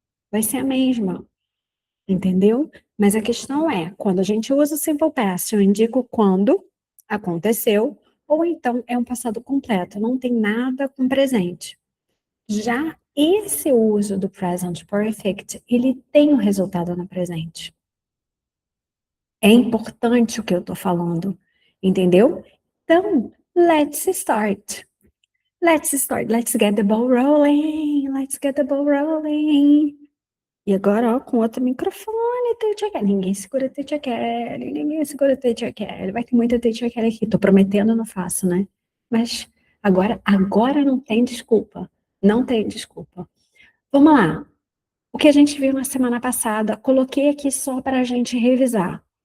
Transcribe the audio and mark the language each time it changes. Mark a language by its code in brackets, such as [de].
[pt] Vai ser a mesma, entendeu? Mas a questão é, quando a gente usa o simple past, eu indico quando aconteceu, ou então é um passado completo, não tem nada com presente. Já esse uso do present perfect, ele tem um resultado no presente. É importante o que eu estou falando, entendeu? [en] Então, let's start. Let's start. Let's get the ball rolling. Let's get the ball rolling. [pt] E agora, ó, com outro microfone, Teacher Kelly. Ninguém segura Teacher Kelly, ninguém segura Teacher Kelly. Vai ter muita Teacher Kelly aqui. Tô prometendo, não faço, né? Mas agora não tem desculpa. Não tem desculpa. Vamos lá. O que a gente viu na semana passada, coloquei aqui só para a gente revisar.